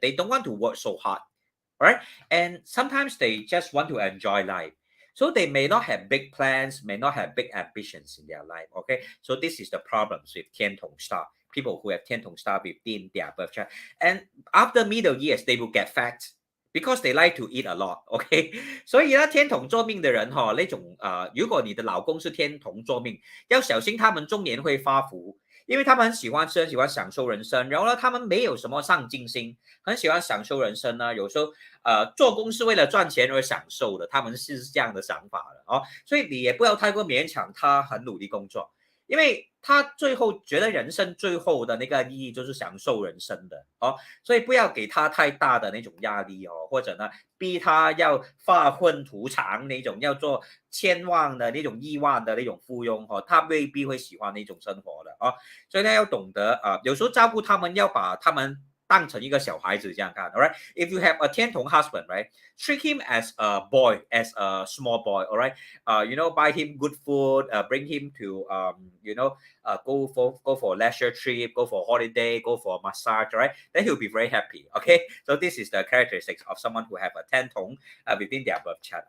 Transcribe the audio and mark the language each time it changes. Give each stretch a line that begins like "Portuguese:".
English: They don't want to work so hard, right? And sometimes they just want to enjoy life. So they may not have big plans, may not have big ambitions in their life. Okay, so this is the problems with 天同 star. People who have 天同 star within their birth chart, and after middle years, they will get fat because they like to eat a lot.
Chinese: OK， 所以呢，天同坐命的人那种如果你的老公是天同坐命，要小心他们中年会发福。因为他们很喜欢吃，很喜欢享受人生，然后呢，他们没有什么上进心，很喜欢享受人生呢。有时候，做工是为了赚钱而享受的，他们是这样的想法的所以你也不要太过勉强他，很努力工作，因为他最后觉得人生最后的那个意义就是享受人生的所以不要给他太大的那种压力或者呢逼他要发愤图强那种，要做千万的那种亿万的那种富翁他未必会喜欢那种生活的所以呢要懂得有时候照顾他们，要把他们当成一个小孩子这样看 ，alright?
English: If you have a 天同 husband, right? Treat him as a boy, as a small boy, alright? Buy him good food, bring him to, go for leisure trip, go for holiday, go for massage, right? Then he'll be very happy. Okay, so this is the characteristics of someone who have a 天同 within their birth chart.